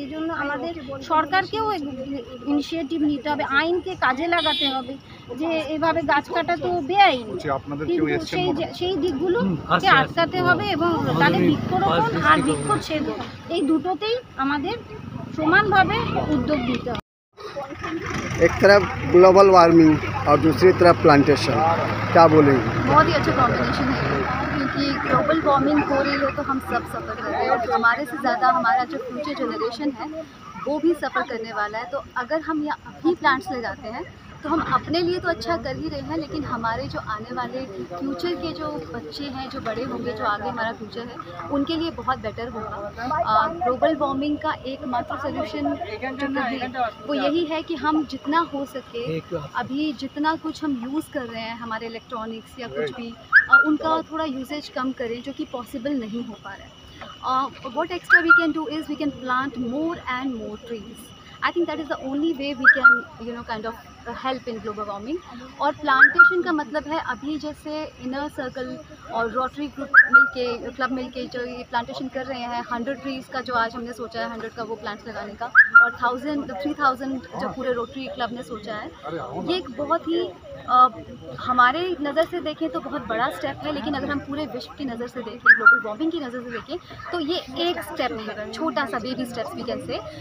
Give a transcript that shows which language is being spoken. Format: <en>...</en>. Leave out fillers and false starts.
<bn>এই জন্য আমাদের সরকারকেও ইনিশিয়েটিভ নিতে হবে, আইনকে কাজে লাগাতে হবে যে এভাবে গাছ কাটা তো বেআইন, কিন্তু সেই দিকগুলোকে আটকাতে হবে এবং তাহলে বৃক্ষরোপণ আর বৃক্ষচ্ছেদ এই দুটোতেই আমাদের সমানভাবে উদ্যোগ নিতে হবে।</bn> <hi>एक तरफ ग्लोबल वार्मिंग और दूसरी तरफ प्लांटेशन, क्या बोलेंगे? बहुत ही अच्छा कॉम्बिनेशन है, क्योंकि ग्लोबल वार्मिंग हो रही है तो हम सब सफ़र कर रहे हैं और हमारे से ज़्यादा हमारा जो फ्यूचर जनरेशन है वो भी सफ़र करने वाला है। तो अगर हम यहाँ अभी प्लांट्स लगाते हैं तो हम अपने लिए तो अच्छा कर ही रहे हैं, लेकिन हमारे जो आने वाले फ्यूचर के जो बच्चे हैं, जो बड़े होंगे, जो आगे हमारा फ्यूचर है, उनके लिए बहुत बेटर होगा। ग्लोबल वार्मिंग का एकमात्र सोल्यूशन जो है वो यही है कि हम जितना हो सके अभी जितना कुछ हम यूज़ कर रहे हैं हमारे इलेक्ट्रॉनिक्स या कुछ भी, उनका थोड़ा यूसेज कम करें, जो कि पॉसिबल नहीं हो पा रहा है।</hi> <en>What extra we can do is we can plant more and more trees. I think that is the only way we can kind of help in global warming.</en> <hi>और प्लांटेशन का मतलब है अभी जैसे इनर सर्कल और rotary group club मिलके जो ये प्लांटेशन कर रहे हैं 100 ट्रीज़ का, जो आज हमने सोचा है 100 का वो प्लांट्स लगाने का, और 3000 जो पूरे रोटरी क्लब ने सोचा है, ये एक बहुत ही हमारे नज़र से देखें तो बहुत बड़ा स्टेप है, लेकिन अगर हम पूरे विश्व की नज़र से देखें, ग्लोबल वार्मिंग की नज़र से देखें, तो ये एक स्टेप है, छोटा सा</hi> <en>Baby steps we can say.</en>